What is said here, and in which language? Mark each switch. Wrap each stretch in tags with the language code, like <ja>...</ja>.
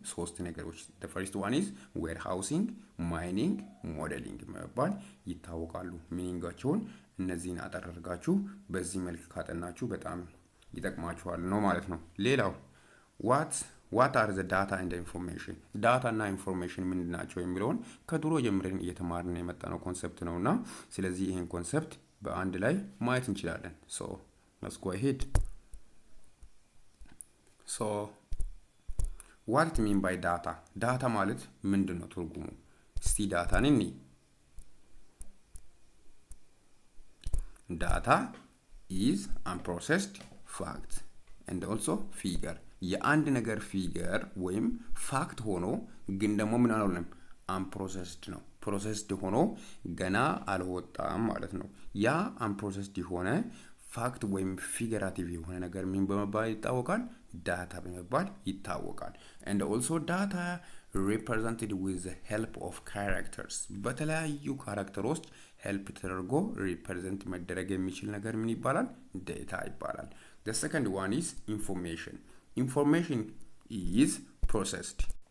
<am>ሶስት ነገሮች።</am> <en>the first one is warehousing, mining, modeling</en> <am>በመባል ይታወቃሉ። ሚኒንጋቸውን እነዚህን አጠራርጋችሁ በዚህ መልክ ካጠናችሁ በጣም ይጠቅማችኋል ነው ማለት ነው። ሌላው</am> <en>what are the data and the information</en> <am>ዳታ እና ኢንፎርሜሽን ምንድናቸው የሚለውን ከድሮ ጀምረን እየተማርን የመጣነው ኮንሰፕት ነውና ስለዚህ ይሄን ኮንሰፕት በአንድ ላይ ማየት እንችላለን።</am> <en>so let's go ahead. so what it mean by data</en> <am>ዳታ ማለት ምንድነው ትርጉሙ? እስቲ ዳታን እንይ።</am> <en>data is unprocessed fact and also figure</en> <am>የአንድ ነገር ፊገር ወይም ፋክት ሆኖ ግን ደግሞ ምን አልሆነም? አንፕሮሰስድ ነው። ፕሮሰስድ ሆኖ ገና አልወጣም ማለት ነው። ያ አንፕሮሰስድ የሆነ ፋክት ወይም ፊገራቲቭ የሆነ ነገር ምን በመባል ይታወቃል? ዳታ በመባል ይታወቃል።</am> <en>and also data represented with the help of characters</en> <am>በተለያዩ ካራክተሮች ሄልፕ ተደርጎ ሪፕሬዘንት መደረግ የሚችል ነገር ምን ይባላል? ዳታ ይባላል።</am> <en>the second one is information is processed.</en>